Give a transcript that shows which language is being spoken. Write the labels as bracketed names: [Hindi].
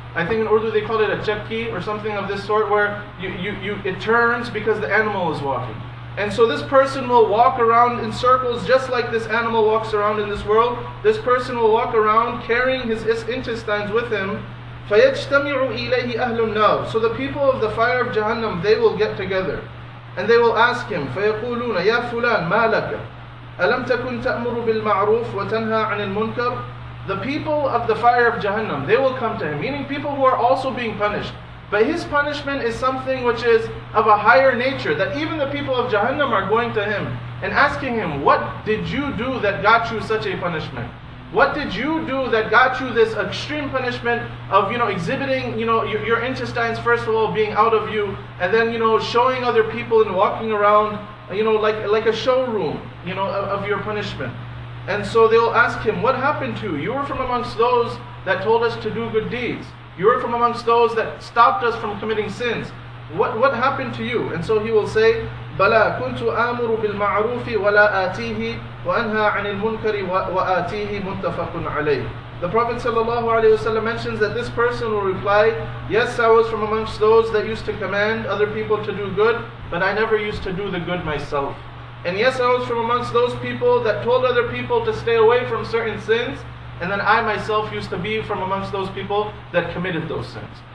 [English] I think in Urdu they call it a chakki or something of this sort, where it turns because the animal is walking. And so this person will walk around in circles just like this animal walks around in this world. This person will walk around carrying his intestines with him. [Arabic] فَيَجْتَمِعُ إِلَيْهِ أَهْلُ النَّارِ. [English] So the people of the fire of Jahannam, they will get together. And they will ask him, [Arabic] فَيَقُولُونَ يَا فُلَانْ مَا لَكَ أَلَمْ تَكُنْ تَأْمُرُ بِالْمَعْرُوفِ وَتَنْهَى عَنِ الْمُنْكَرِ. [English] The people of the fire of Jahannam, they will come to him, meaning people who are also being punished. But his punishment is something which is of a higher nature, that even the people of Jahannam are going to him and asking him, what did you do that got you such a punishment? What did you do that got you this extreme punishment of, exhibiting, your intestines first of all being out of you, and then, showing other people and walking around, like a showroom, of your punishment. And so they'll ask him, what happened to you? You were from amongst those that told us to do good deeds. You were from amongst those that stopped us from committing sins. What happened to you? And so he will say, [Arabic] بَلَا كُنْتُ آمُرُ بِالْمَعْرُوفِ وَلَا آتِيهِ وَأَنْهَى عَنِ الْمُنْكَرِ وَآتِيهِ مُتَّفَقٌ عَلَيْهِ. [English] The Prophet ﷺ mentions that this person will reply, yes, I was from amongst those that used to command other people to do good, but I never used to do the good myself. And yes, I was from amongst those people that told other people to stay away from certain sins, and then I myself used to be from amongst those people that committed those sins.